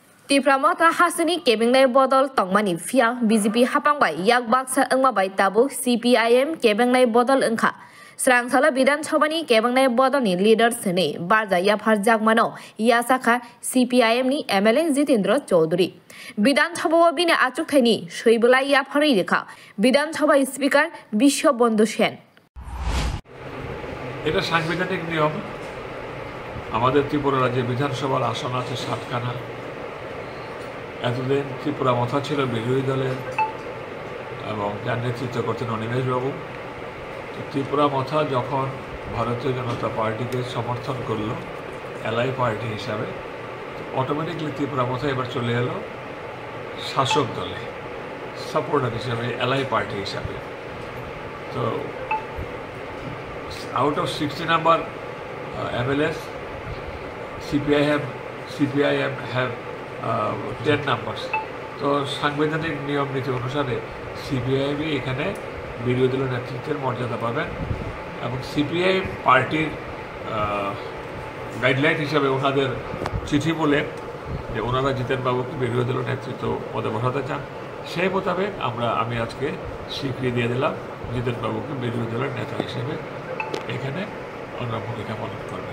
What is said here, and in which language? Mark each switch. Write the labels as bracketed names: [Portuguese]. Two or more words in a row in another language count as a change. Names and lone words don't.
[Kok Borok] Tipramata hasani kebengnai bodol tongmani fia BJP hapangbai yak baksa engmabai tabu CPIM kebengnai bodol engkha Srangsala Bidan Chobani kebengnai bodol ni leader sene barja yafar jagmano yasakha CPIM ni MLA Jitendra Chaudhary Bidan Chobo bine achuk thaini soibulai yafari rekha Bidan Choba speaker Bisho Bondhu Sen [Bangla] এটা সাংবিধানিক নিয়ম আমাদের ত্রিপুরা রাজ্যে বিধানসভার আসন আছে 7খানা এতদিন ত্রিপুরা মাথা ছিল বিরোধী দলের এবং যার নেতৃত্ব করতেন অনিমেষ বাবু তো ত্রিপুরা মাথা যখন ভারতীয় জনতা পার্টিকে সমর্থন করলো [English] ally party [Bangla] হিসাবে অটোমেটিকলি ত্রিপুরা মাথা এবার চলে এলো শাসক দলে সাপোর্টার হিসাবে [English] ally party [Bangla] হিসাবে তো [English] out of 60 number MLAs, CPIM have 10 numbers. [Bangla] তো সাংবিধানিক নিয়ম নীতি অনুসারে CPIM এখানে বিরোধী দলের নেতৃত্বের মর্যাদা পাবেন এবং CPIM পার্টির গাইডলাইন হিসাবে ওনাদের চিঠি বলে যে ওনারা জিতেন বাবুকে বিরোধী দলের নেতৃত্ব পদে বসাতে চান সেই মোতাবেক আমি আজকে স্বীকৃতি দিয়ে দিলাম জিতেন বাবুকে বিরোধী দলের নেতা হিসেবে এখানে ওনারা ভূমিকা পালন করবে